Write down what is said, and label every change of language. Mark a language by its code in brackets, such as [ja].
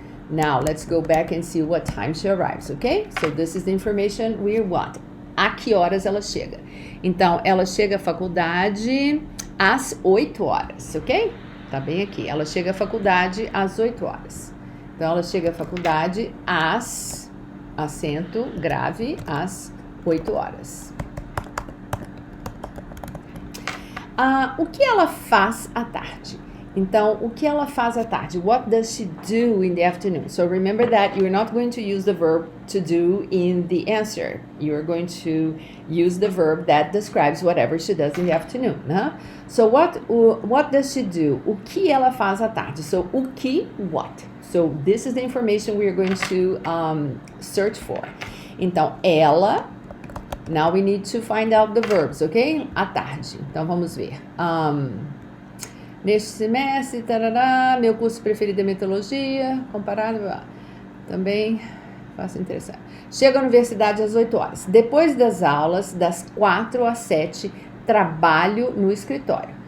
[en] Now, let's go back and see what time she arrives, ok? So, this is the information we want. [pt] A que horas ela chega? Então, ela chega à faculdade às 8 horas, ok? Tá bem aqui. Ela chega à faculdade às 8 horas. Então, ela chega à faculdade às, acento grave, às 8 horas. O que ela faz à tarde? Então, o que ela faz à tarde? [en] What does she do in the afternoon? So remember that you're not going to use the verb to do in the answer. You're going to use the verb that describes whatever she does in the afternoon. Huh? So what does she do? [pt] O que ela faz à tarde? [en] So [pt] o que, [en] what? So this is the information we are going to search for. [pt] Então, ela. [en] Now we need to find out the verbs, ok? [pt] À tarde. Então, vamos ver. Neste semestre, tarará, meu curso preferido é metodologia, comparado, também, faço interessante. Chego à universidade às 8 horas. Depois das aulas, das 4 às 7, trabalho no escritório.